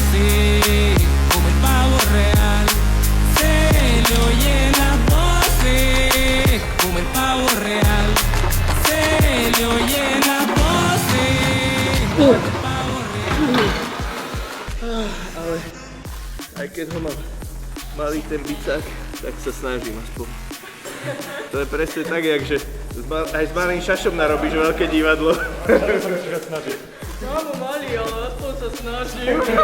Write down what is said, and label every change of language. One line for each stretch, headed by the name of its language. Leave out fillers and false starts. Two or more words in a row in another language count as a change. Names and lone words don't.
Spanish: Como el pavo real, se le oye la voz, como el pavo real, se le oye la voz, como el pavo real.
Slovak: Ale aj keď ho mám malý ten bicák, tak sa snažím aspoň. To je presne tak, jakže aj s malým šašom narobíš veľké divadlo. Ja mám malý, ale aspoň sa snažím.